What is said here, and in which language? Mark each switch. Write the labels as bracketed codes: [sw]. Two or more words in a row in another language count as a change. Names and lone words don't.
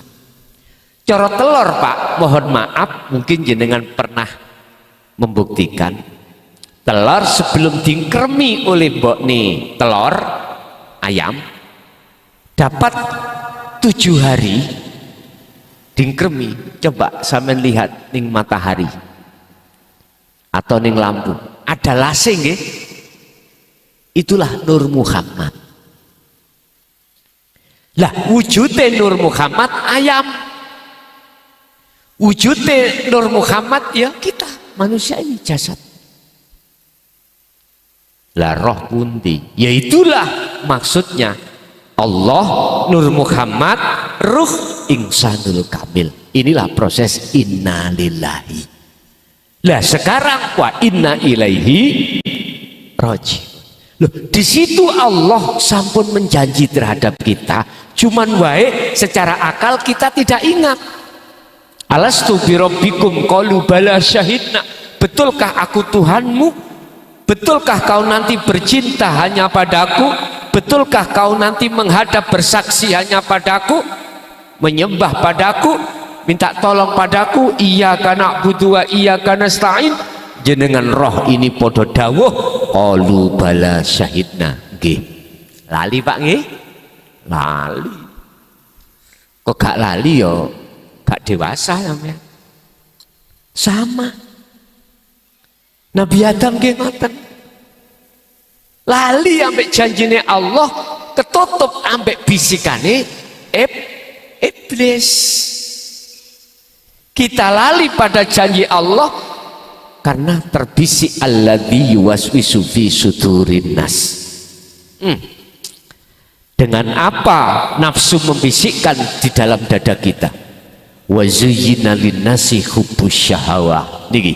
[id] Coro telur Pak, mohon maaf mungkin jenengan pernah membuktikan telur sebelum dikremi oleh mbok nih telur ayam dapat 7 hari dikremi. Coba sampean lihat ning matahari atau ning lampu ada lasing nggih, itulah Nur Muhammad. Lah wujudnya Nur Muhammad ayam, wujudnya Nur Muhammad ya kita manusia ini jasad. [jv] Lah roh pundi? [id] Ya itulah maksudnya Allah Nur Muhammad ruh [ar] الإنسان الكامل. [id] Inilah proses innalillahi. Lah sekarang [ar] وإنا إليه راجع. [id] Loh, di situ Allah sampun menjanji terhadap kita, cuman wae secara akal kita tidak ingat. [ar] ألست بربكم قالوا بلى شهدنا. [id] Betulkah aku Tuhanmu? Betulkah kau nanti bercinta hanya padaku? Betulkah kau nanti menghadap bersaksi hanya padaku? Menyembah padaku? Minta tolong padaku? [ar] إياك نعبد وإياك نستعين. [jv] Jenengan roh ini podo dawuh [ar] قالوا بلى شهدنا. [jv] Nggih. Lali Pak nggih? Lali. Kok gak lali yo? Gak dewasa sampean. Sama. Nabi Adam nggih ngoten. Lali ambek janjine Allah, ketutup ambek bisikane iblis. [id] Kita lali pada janji Allah karena terbisik [ar] الذي يوسوس في صدور الناس. [id] Dengan apa nafsu membisikkan di dalam dada kita? [ar] وزين للناس حب الشهوات. Niki.